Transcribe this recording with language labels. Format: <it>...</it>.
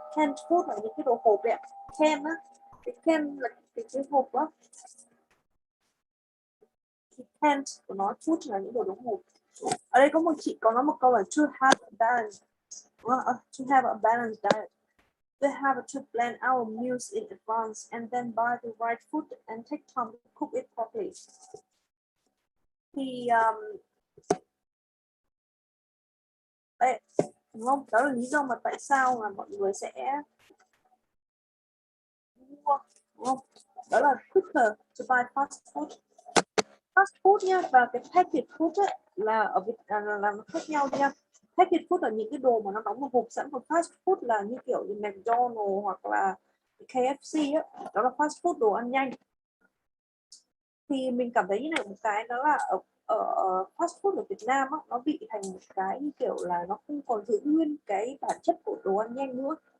<vi>Canned food là những cái đồ hộp ấy ạ. Can á, cái can là cái hộp đó. Cái canned của nó, food là những đồ đóng hộp. Ở đây có một chị có nói một câu là</vi> <en>to have a balanced, to have a balanced diet. We have to plan our meals in advance and then buy the right food and take time to cook it properly.</en> <vi>Thì đây, đúng không? Đó là lý do mà tại sao mà mọi người sẽ mua, đúng không? Đó là</vi> <en>quicker to buy fast food.</en> <vi>Fast food nha, và cái packaged food ấy, là ở Việt là nó khác nhau nha. Packaged food là những cái đồ mà nó đóng vào hộp sẵn, còn fast food là như kiểu như McDonald's hoặc là KFC á, đó là fast food, đồ ăn nhanh. thì mình cảm thấy như này, một cái đó là ở fast food ở Việt Nam á, nó bị thành một cái như kiểu là nó không còn giữ nguyên cái bản chất của đồ ăn nhanh nữa.</vi>